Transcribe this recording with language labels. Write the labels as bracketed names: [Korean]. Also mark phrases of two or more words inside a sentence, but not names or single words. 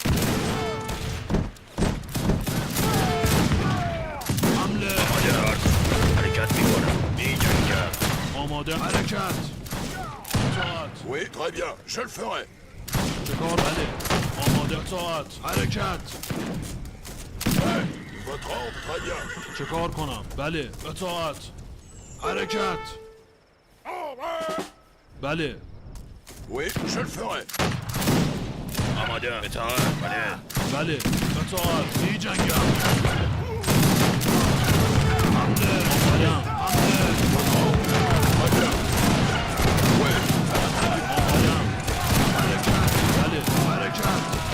[Persian] حمله. حرکت میکنم. می جنگم. آماده. حرکت. اطاعت. [French] Oui, très bien. Je le ferai. [Persian] چکار بله. آماده. اطاعت. حرکت. [French] Votre ordre, très bien. [Persian] چکار کنم؟ بله. اطاعت. حرکت. بله. [French] Oui, je le ferai. [Persian] آماده. اطاعت. بله. بله. اطاعت. می جنگم. حمله. آمادم. حمله. آمادم. حرکت. بله. حرکت.